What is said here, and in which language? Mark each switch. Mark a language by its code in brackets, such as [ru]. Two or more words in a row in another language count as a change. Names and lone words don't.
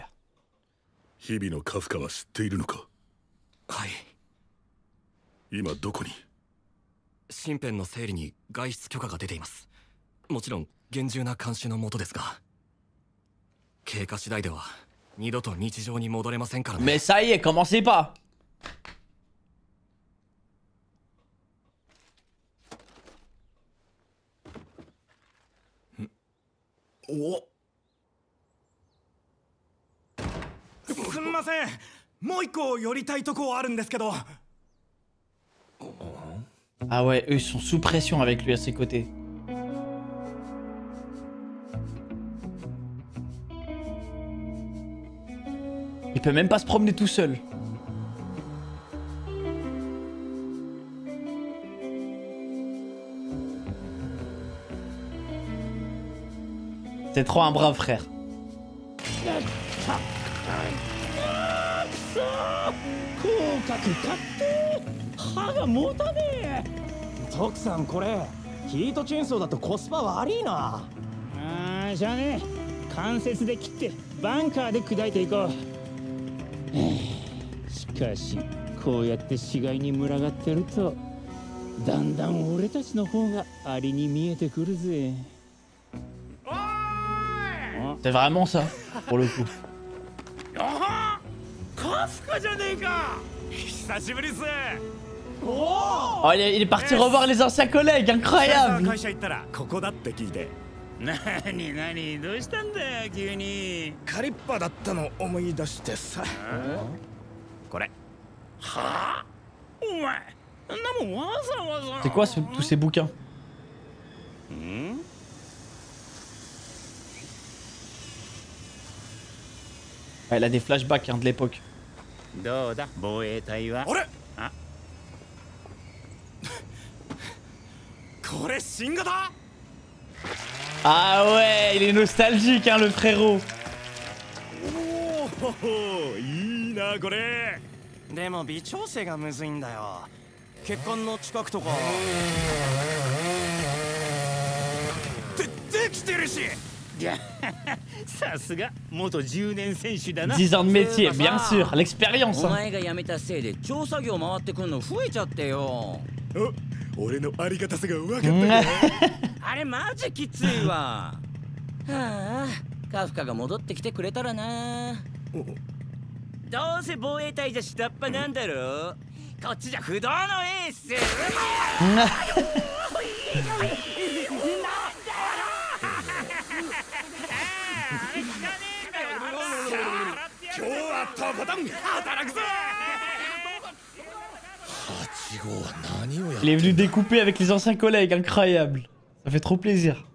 [ja] 日々のカフカは知っているのか。はい、今どこに。身辺の整理に外出許可が出ています。もちろん厳重な監視のもとですが、経過次第では二度と日常に戻れませんからね。 [fr] Mais ça y est, commencez pas. [ja] お、すみません、もう一個寄りたいとこあるんですけど。 [fr] Ah ouais, eux ils sont sous pression avec lui à ses côtés. Il peut même pas se promener tout seul. C'est trop un brave frère. [ja] 歯が持たねえ。徳さん、これヒートチェーンソーだとコスパ悪いな。ああ、じゃあね、関節で切ってバンカーで砕いていこう。しかしこうやって死骸に群がってるとだんだん俺たちの方がアリに見えてくるぜ。 [fr] C'est vraiment ça, pour le coup. [ja] カフカじゃねえか。久しぶりっす。 [fr] Oh, il est parti revoir les anciens collègues, incroyable! [ja] 会社行ったらここだって聞いて。なになに、どうしたんだよ急に。カリッパだったの思い出してさ。これ。はあ？お前、あんなもんわざわざ。 [fr] C'est quoi tous ces bouquins? Elle a des flashbacks hein, de l'époque. [ja] どうだ防衛隊は。あれ？あ、これ新型？ [fr] Ah ouais, il est nostalgique hein, le frérot. [ja] おお、いいなこれ。でも微調整がむずいんだよ。血管の近くとか。できてるし。さすが元10年選手だな。 [fr] 10 ans de métier, bien sûr, l'expérience. [ja] お [fr] Hein. [ja] 前が辞めたせいで調査業回ってくんの増えちゃってよ。お、俺のありがたさが分かったか。あれマジきついわ。はあ、カフカが戻ってきてくれたらな。どうせ防衛隊じゃ下っ端なんだろ。こっちじゃ不動のエース。今日はとことん働くぞ。 8号は何をやっ [fr] Il est venu découper avec les anciens collègues, incroyable. Ça fait trop plaisir.